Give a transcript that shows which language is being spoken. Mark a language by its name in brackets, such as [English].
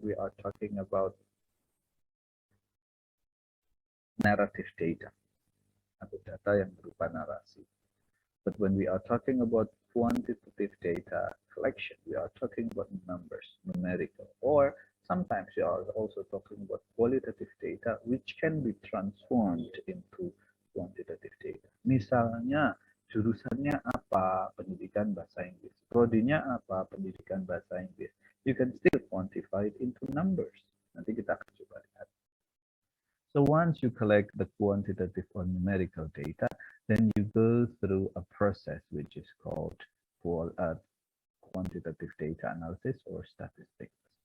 [English] We are talking about narrative data [Indonesian] atau data yang berupa narasi. [English] But when we are talking about quantitative data collection, we are talking about numbers, numerical, or sometimes we are also talking about qualitative data which can be transformed into quantitative data. [Indonesian] Misalnya, jurusannya apa? Pendidikan bahasa Inggris. Prodinya apa? Pendidikan bahasa Inggris. [English] You can still quantify it into numbers. [Indonesian] Nanti kita akan coba lihat. [English] So once you collect the quantitative or numerical data, then you go through a process which is called quantitative data analysis or statistics.